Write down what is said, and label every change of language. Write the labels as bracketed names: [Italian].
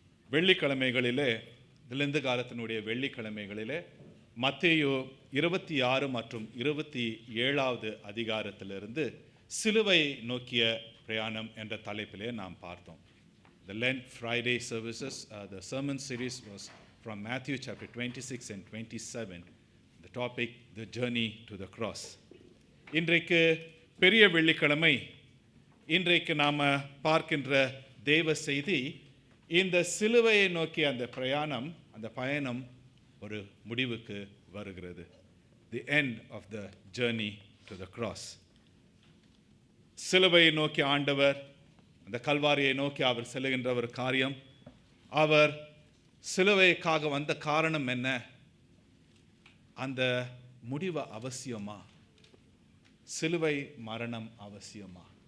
[Tamil] வெள்ளிக்கிழமைகளிலே, இலந்து காலத்தினுடைய வெள்ளிக்கிழமைகளிலே மத்தேயு 26 மற்றும் 27வது அதிகாரத்திலிருந்து சிலுவை நோக்கிய பிரயாணம் என்ற தலைப்பிலே நாம் பார்த்தோம். [English] The Lent Friday services, the sermon series was from Matthew chapter 26 and 27. The topic, the journey to the cross. [Tamil] இன்றைக்கு பெரிய வெள்ளிக்கிழமை. இன்றைக்கு நாம் பார்க்கின்ற தேவ செய்தி, இந்த சிலுவையை நோக்கிய அந்த பிரயாணம், அந்த பயணம் ஒரு முடிவுக்கு வருகிறது. [English] The end of the journey to the cross. [Tamil] சிலுவையை நோக்கி ஆண்டவர், அந்த கல்வாரியை நோக்கி அவர் செல்லுகின்ற ஒரு காரியம், அவர் சிலுவைக்காக வந்த காரணம் என்ன? அந்த முடிவு அவசியமா? சிலுவை மரணம் அவசியமா?